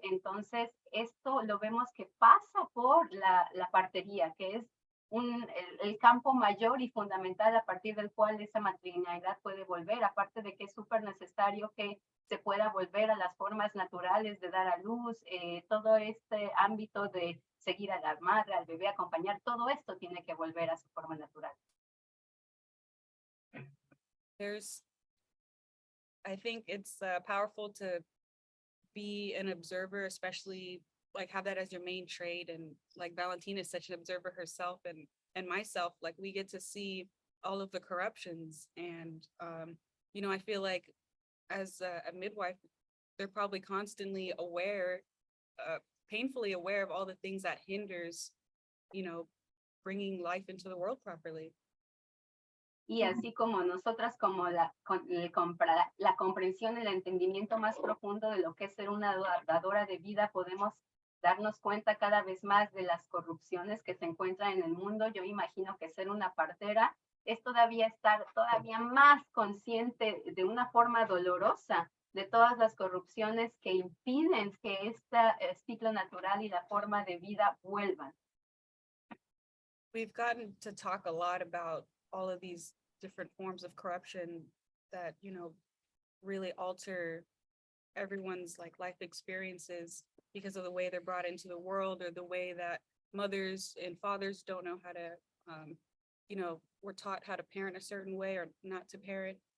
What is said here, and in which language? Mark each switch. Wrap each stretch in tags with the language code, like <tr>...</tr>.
<es>Entonces, esto lo vemos que pasa por la partería, que es el campo mayor y fundamental a partir del cual esa matrilinealidad puede volver, aparte de que es súper necesario que se pueda volver a las formas naturales de dar a luz, todo este ámbito de seguir a la madre, al bebé, acompañar, todo esto tiene que volver a su forma natural.</es> <en>I think it's powerful to be an observer, especially like have that as your main trade. And like Valentina is such an observer herself, and myself, like we get to see all of the corruptions. And, you know, I feel like as a midwife, they're probably constantly aware, painfully aware of all the things that hinders, you know, bringing life into the world properly.</en> <es>Y así como nosotras, como la comprensión, el entendimiento más profundo de lo que es ser una dadora de vida, podemos darnos cuenta cada vez más de las corrupciones que se encuentran en el mundo. Yo imagino que ser una partera es todavía estar todavía más consciente de una forma dolorosa de todas las corrupciones que impiden que este ciclo natural y la forma de vida vuelvan.</es> <en>We've gotten to talk a lot about all of these different forms of corruption that, you know, really alter everyone's like life experiences because of the way they're brought into the world, or the way that mothers and fathers don't know how to, you know, we're taught how to parent a certain way or not to parent.</en>